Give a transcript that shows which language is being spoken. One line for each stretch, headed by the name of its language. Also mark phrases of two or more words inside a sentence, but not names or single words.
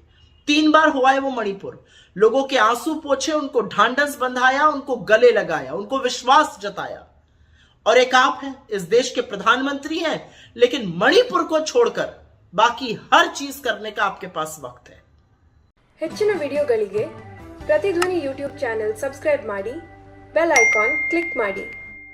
Hindi: 3 बार हुआ है वो मणिपुर, लोगों के आंसू पोछे, उनको ढांढस बंधाया, उनको गले लगाया, उनको विश्वास जताया। और एक आप हैं, इस देश के प्रधानमंत्री हैं, लेकिन मणिपुर को छोड़कर बाकी हर चीज करने का आपके पास वक्त है।
Kannada: ಹೆಚ್ಚಿನ ವಿಡಿಯೋಗಳಿಗೆ ಪ್ರತಿಧ್ವನಿ
English: YouTube channel subscribe
Kannada: ಮಾಡಿ,
English: bell icon click
Kannada: ಮಾಡಿ।